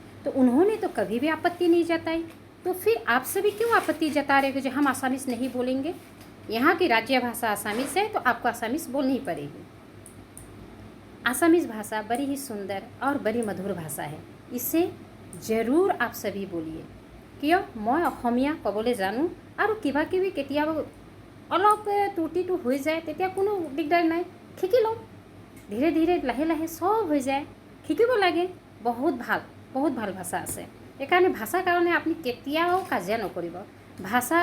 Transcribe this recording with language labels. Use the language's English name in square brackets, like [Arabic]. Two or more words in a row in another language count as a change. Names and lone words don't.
[Hindi] तो उन्होंने तो कभी भी आपत्ति नहीं जताई, तो फिर आप सभी क्यों आपत्ति जता रहे हो कि हम आसामीज़ नहीं बोलेंगे? यहाँ की राज्य भाषा आसामीज़ है तो आपको आसामीज़ बोलनी पड़ेगी। आसामीज़ भाषा बड़ी ही सुंदर और बड़ी मधुर भाषा है, इसे ज़रूर आप सभी बोलिए। क्यों मैं [Assamese] अসমীয়া ক'বলৈ জানো আৰু কিবা কিবি কেতিয়াবা অলপ ত্ৰুটিটো হৈ যায়, তেতিয়া কোনো দিগদাৰ নাই, শিকি লওঁ। ধীৰে ধীৰে লাহে লাহে সব হৈ যায়, শিকিব লাগে। বহুত ভাল ভাষা আছে। সেইকাৰণে ভাষাৰ কাৰণে আপুনি কেতিয়াও কাজিয়া নকৰিব।